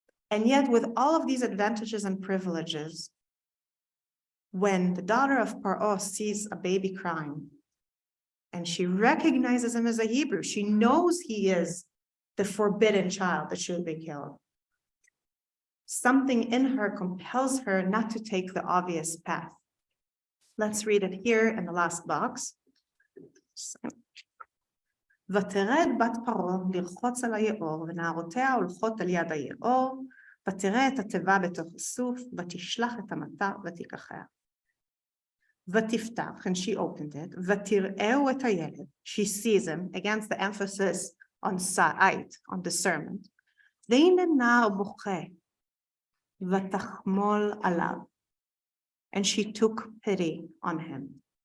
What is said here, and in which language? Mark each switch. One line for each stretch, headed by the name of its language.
English: And yet with all of these advantages and privileges, when the daughter of Paro sees a baby crying, and she recognizes him as a Hebrew, she knows he is the forbidden child that should be killed. Something in her compels her not to take the obvious path. Let's read it here in the last box.
Hebrew: ותרד בת פרעה לרחוץ על היאור, ונערותיה הולכות על יד היאור, ותראה את התיבה בתוך הסוף, ותשלח את המטר ותיקחיה. ותפתח,
English: and she opened it,
Hebrew: ותראהו את הילד,
English: she sees him, against the emphasis on sight, on discernment,
Hebrew: והנה נער בוכה, ותחמול עליו,
English: and she took pity on him.